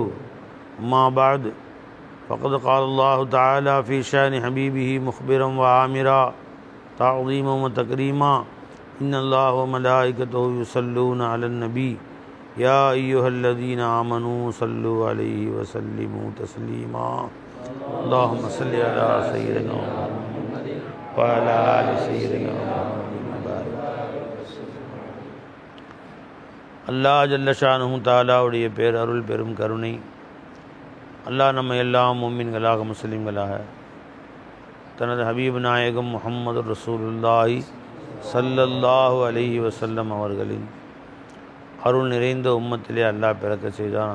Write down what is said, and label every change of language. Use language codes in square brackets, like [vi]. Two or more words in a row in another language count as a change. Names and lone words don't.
[ar] أما بعد فقد قال الله تعالى في شأن حبيبه مخبرا وآمرا تعظيما وتكريما إن الله وملائكته يصلون على النبي يا أيها الذين آمنوا صلوا عليه وسلموا تسليما. اللهم صل على سيدنا محمد وعلى آل سيدنا محمد. [ta] அல்லாஹ் [ar] جل شأنه [ta] தஆலாவுடைய பேரருள் பெரும் கருணை, அல்லாஹ் நம்ம எல்லாம் முஃமின்களாக முஸ்லிம்களாக தனது ஹபீப் நாயகம் முஹம்மது [ar] رسول الله صلى الله عليه وسلم [ta] அவர்களின் அருள் நிறைந்த உம்மத்திலே அல்லாஹ் பிறக்க செய்தான்.